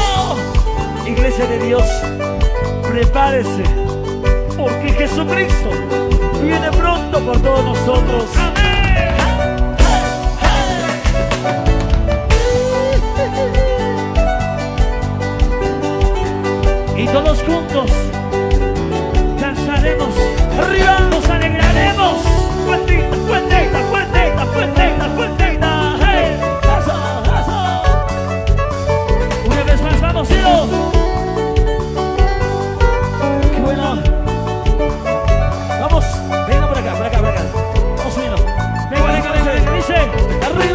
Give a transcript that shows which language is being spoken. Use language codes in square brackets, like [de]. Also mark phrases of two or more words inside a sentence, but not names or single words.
[es] Iglesia de Dios, prepárese, porque Jesucristo viene pronto por todos nosotros. ¡Amén! Y todos juntos danzaremos, arriba nos alegraremos. Fuertita, fuertita, fuertita, fuertita, fuertita. Hey, eso, eso. Una vez más, vamos, Ciro. Qué bueno. Vamos, venga por acá, por acá, por acá. Vamos subiendo. Venga, venga, venga, venga. Dice, arriba.